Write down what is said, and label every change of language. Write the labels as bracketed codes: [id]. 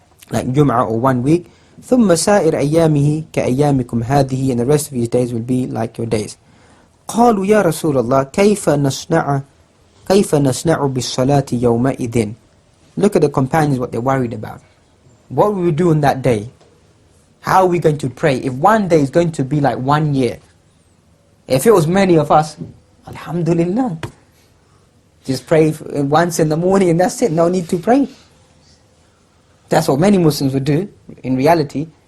[en] like Jum'ah or 1 week. [ar] ثُمَّ سَائِرْ أَيَّامِهِ كَأَيَّامِكُمْ هَذِهِ, [en] and the rest of his days will be like your days. [ar] قالوا يا رسول الله كيف نصنع بالصلاة يومئذ. [en] Look at the companions, what they're worried about. What will we do on that day? How are we going to pray? If one day is going to be like 1 year. If it was many of us, alhamdulillah. Just pray once in the morning and that's it, no need to pray. That's what many Muslims would do, in reality.